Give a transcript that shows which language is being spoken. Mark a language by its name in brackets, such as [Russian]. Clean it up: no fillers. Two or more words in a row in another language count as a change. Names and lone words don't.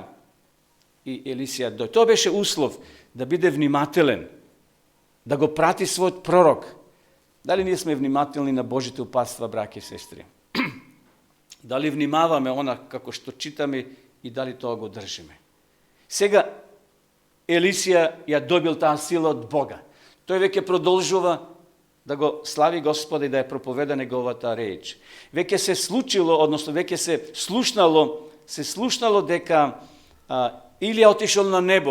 [Macedonian] И Елисија дојде. То беше услов да биде внимателен, да го прати свој пророк. Да ли нисмо внимателни на Божите упатства, браќе и сестри? Да ли внимаваме она како што читаме и да ли то го држиме? Сега Елисија ја добил таа сила од Бога. Тој веќе продолжува да го слави Господа и да ја проповеда неговата реч. Веќе се случило, односно веќе се слушнало дека Илија отишол на небо.